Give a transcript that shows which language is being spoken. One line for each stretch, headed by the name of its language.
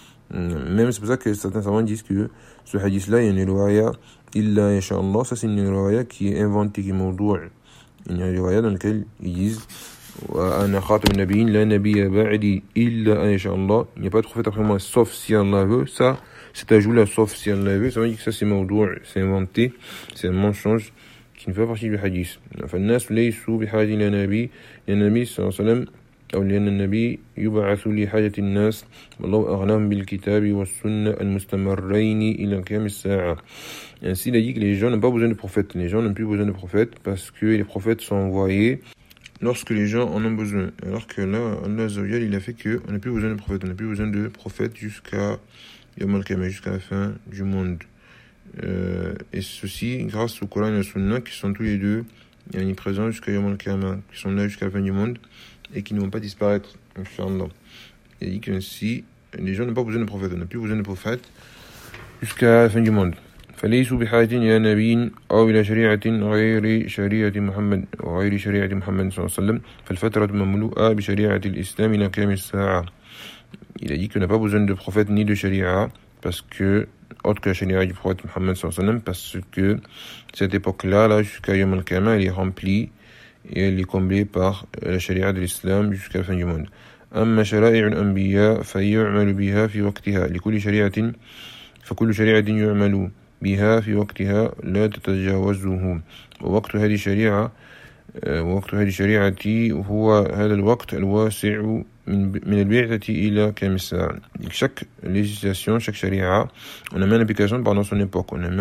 French: Même c'est pour ça que certains savants disent que ce hadith-là, il y a une riwaya,
Arabic: illa yasha'Allah,
French: ça c'est une riwaya qui est inventée, qui est mawdou'. Il y a une riwaya dans laquelle ils disent
Arabic: وَأَنَا خَاتَمُ النَّبِيِّينَ لَا نَبِيَّ بَعْدِي إِلَّا أَنْ يَشَاءَ اللَّهُ.
French: Il n'y a pas de prophète après moi, sauf si Allah veut. Ça, cet ajout-là, sauf si Allah veut, ça veut dire que ça c'est mawdou', c'est inventé, c'est un mensonge qui ne fait pas partie du hadith.
Arabic: فَالنَّاسُ لَيْسُوا بِحَاجَةِ إِلَى نَبِيٍّ لِأَنَّ النَّبِيَّ صَلَّى اللَّهُ عَلَيْهِ وَسَلَّمَ أَوْ لِأَنَّ النَّبِيَّ يُبْعَثُ لِحَاجَةِ النَّاسِ وَاللَّهُ أَغْنَاهُمْ بِالْكِتَابِ وَالسُّنَّةِ الْمُسْتَمَرَّيْنِ إِلَى قِيَامِ السَّاعَةِ.
French: Ainsi, il a dit que les gens n'ont pas besoin de prophètes. Les gens n'ont plus besoin de prophètes parce que les prophètes sont envoyés lorsque les gens en ont besoin. Alors que là, Allah Azza wa Jalla, il a fait qu'on n'a plus besoin de prophètes. On n'a plus besoin de prophètes jusqu'à Yawm al-Qiyamah, jusqu'à la fin du monde. Et ceci grâce au Coran et au Sunna qui sont tous les deux présents jusqu'à Yawm al-Qiyamah, qui sont là jusqu'à la fin du monde et qui ne vont pas disparaître. Inch'Allah. Il a dit qu'ainsi, les gens n'ont pas besoin de prophète. On n'a plus besoin de prophète jusqu'à la fin du monde.
Arabic: فليسوا بحاجة إلى نبي أو إلى شريعة غير شريعة محمد وغير شريعة محمد صلى الله عليه وسلم فالفترة مملوءة بشريعة الإسلام إلى قيام الساعة.
French: Il a dit qu'on n'a pas besoin de prophète ni de sharia parce que autre que la sharia du prophète Mohammed صلى الله عليه وسلم parce que cette époque-là là jusqu'à يوم القيامة elle est remplie et elle est comblée par la sharia de l'islam jusqu'à la fin du monde.
Arabic: أما شرائع الأنبياء فيعمل بها في وقتها لكل شريعة فكل شريعة يعمل بها في وقتها لا تتجاوزه ووقت هذه الشريعة ووقت هذه الشريعة هو هذا الوقت الواسع من البعثة إلى قيام الساعة.
French: Chaque législation, chaque sharia, on a mis en application pendant son époque.